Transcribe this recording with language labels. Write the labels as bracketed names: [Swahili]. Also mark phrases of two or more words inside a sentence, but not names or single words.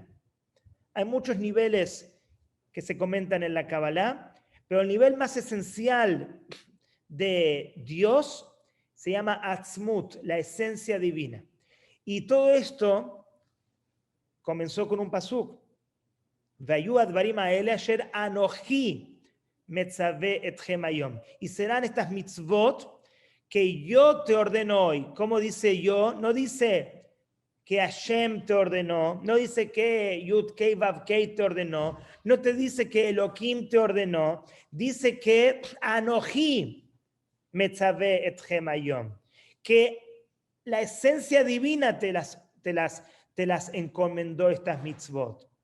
[Spanish] Hay muchos niveles que se comentan en la Kabbalah, pero el nivel más esencial de Dios se llama Atzmut, la esencia divina. Y todo esto comenzó con un pasuk. [Hebrew] והיו הדברים האלה אשר אנכי מצוה אתכם היום. [Spanish] Y serán estas mitzvot que yo te ordeno hoy. ¿Cómo dice yo? No dice que Hashem te ordenó, no dice que Yud Kei Vav Kei te ordenó, no te dice que Elohim te ordenó, dice que [Hebrew] אנכי מצוה אתכם היום, [Spanish] que la esencia divina te las encomendó estas mitzvot.